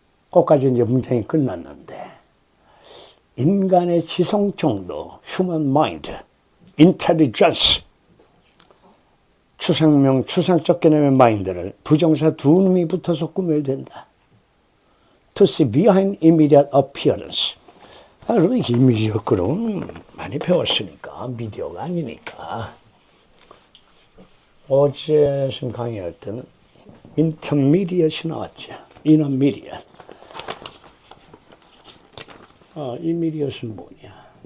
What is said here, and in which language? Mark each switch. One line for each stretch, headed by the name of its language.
Korean: 거기까지 이제 문장이 끝났는데, 인간의 지성 정도,
English: human mind, intelligence,
Korean: 추상명, 추상적 개념의 마인드를 부정사 두 놈이 붙어서 꾸며야 된다.
English: To see behind immediate appearance.
Korean: 여러분, 이미디어 그럼 많이 배웠으니까, 미디어가 아니니까. 어제 강의할 때는 intermediate이 나왔죠.
English: intermediate.
Korean: 이미디어는 뭐냐?